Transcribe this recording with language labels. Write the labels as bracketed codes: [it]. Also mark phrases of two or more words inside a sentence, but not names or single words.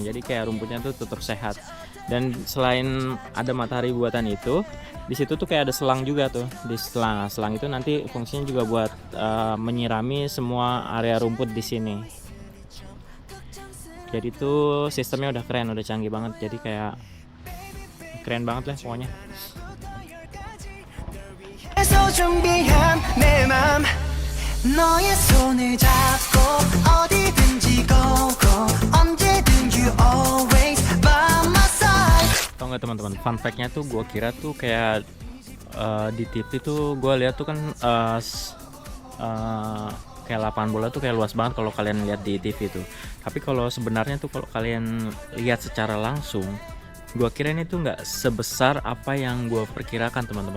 [id] Jadi kayak rumputnya tuh tetap sehat. Dan selain ada matahari buatan itu, di situ tuh kayak ada selang juga tuh. Di selang itu nanti fungsinya juga buat menyirami semua area rumput di sini. Jadi tuh sistemnya udah keren, udah canggih banget. Jadi kayak keren banget lah pokoknya. [ko] 너의 손을 잡고 어디든지 go 언제든 [en] you always by my side. [id] Tau nggak teman-teman, [en] fun fact- [id] nya tuh gue kira tuh kayak di TV tuh gue lihat tuh kan kayak lapangan bola tuh kayak luas banget kalau kalian lihat di TV tuh. Tapi kalau sebenarnya tuh kalau kalian lihat secara langsung, gue kira ini tuh nggak sebesar apa yang gue perkirakan teman-teman.